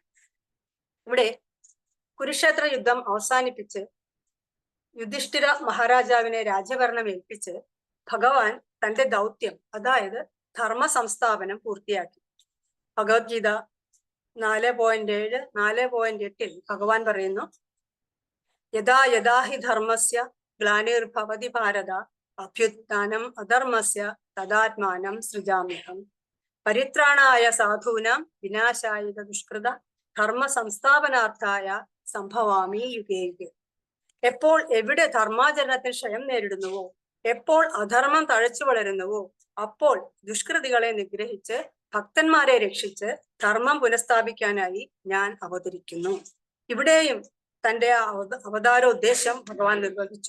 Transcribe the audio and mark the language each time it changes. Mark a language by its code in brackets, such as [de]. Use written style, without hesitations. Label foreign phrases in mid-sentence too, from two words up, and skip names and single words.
[ml] ഇവിടെ കുരുക്ഷേത്ര യുദ്ധം അവസാനിപ്പിച്ച് യുധിഷ്ഠിര മഹാരാജാവിനെ രാജ്യഭരണം ഏൽപ്പിച്ച് ഭഗവാൻ തന്റെ ദൗത്യം, അതായത് ധർമ്മ സംസ്ഥാപനം പൂർത്തിയാക്കി. ഭഗവത്ഗീത 4.7, 4.8 ഭഗവാൻ പറയുന്നു, [sa] യഥാ യഥാ ഹി ധർമ്മസ്യ ഗ്ലാനിർഭവതി ഭാരത അഭ്യുത്ഥാനം അധർമ്മസ്യ തദാത്മാനം സൃജാമ്യഹം പരിത്രാണായ സാധൂനാം വിനാശായ ദുഷ്കൃത ധർമ്മ സംസ്ഥാപനാർത്ഥായ സംഭവാമി യുഗേ യുഗേ. [ml] എപ്പോൾ എവിടെ ധർമാചരണത്തിൽ ക്ഷയം നേരിടുന്നുവോ എപ്പോൾ അധർമ്മം തഴച്ചു വളരുന്നുവോ അപ്പോൾ ദുഷ്കൃതികളെ നിഗ്രഹിച്ച് ഭക്തന്മാരെ രക്ഷിച്ച് ധർമ്മം പുനഃസ്ഥാപിക്കാനായി ഞാൻ അവതരിക്കുന്നു. ഇവിടെയും തന്റെ അവതാരോദ്ദേശം ഭഗവാൻ നിർവഹിച്ചു.